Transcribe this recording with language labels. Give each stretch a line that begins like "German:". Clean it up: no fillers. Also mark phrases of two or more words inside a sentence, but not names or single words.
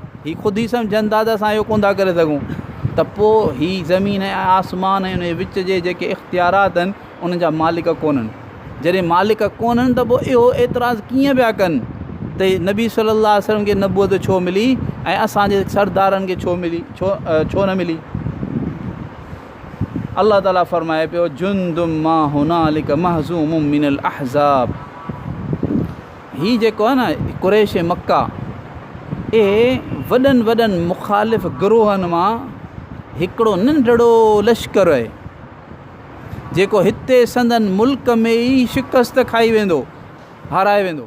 Sindhi: ही ख़ुदि ई सम्झनि था त असां इहो कोन था करे सघूं, त पोइ ही ज़मीन ऐं आसमान ऐं उन विच जे जेके इख़्तियारात आहिनि उन जा मालिक कोन्हनि। जॾहिं मालिक कोन्हनि त पोइ इहो एतिराज़ु कीअं पिया कनि त नबी
Arabic: صلى الله عليه وسلم
Sindhi: खे नबूअत छो मिली ऐं असांजे सरदारनि खे छो मिली, छो न मिली। अल्लाह ताला फ़रमाए पियो
Arabic: جند ما هنالك مهزوم من الأحزاب,
Sindhi: ही जेको आहे न कुरैश मक्का, इहे वॾनि वॾनि मुख़ालिफ़ गिरोहनि मां हिकिड़ो नंढड़ो लश्कर आहे जेको हिते संदन मुल्क में ई शिकस्त खाई वेंदो, हाराए वेंदो।